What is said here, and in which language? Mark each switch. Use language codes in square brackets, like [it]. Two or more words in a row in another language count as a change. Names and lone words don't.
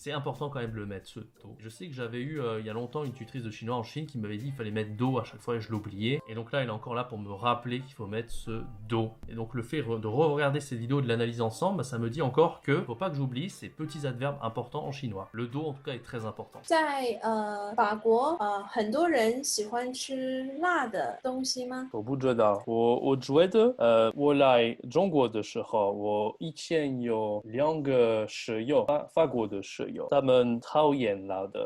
[fr] C'est important quand même de le mettre ce do. Je sais que j'avais eu il y a longtemps une tutrice de chinois en Chine qui m'avait dit qu'il fallait mettre do à chaque fois et je l'oubliais. Et donc là elle est encore là pour me rappeler qu'il faut mettre ce do. Et donc le fait de re-regarder cette vidéo, de l'analyse ensemble, ça me dit encore que faut pas que j'oublie ces petits adverbes importants en chinois. Le do en tout cas est très important. [zh] 在法国很多人喜欢吃辣的东西吗？我不知道，我觉得，我来中国的时候，我以前有2个室友，法国的室友，他们讨厌辣的，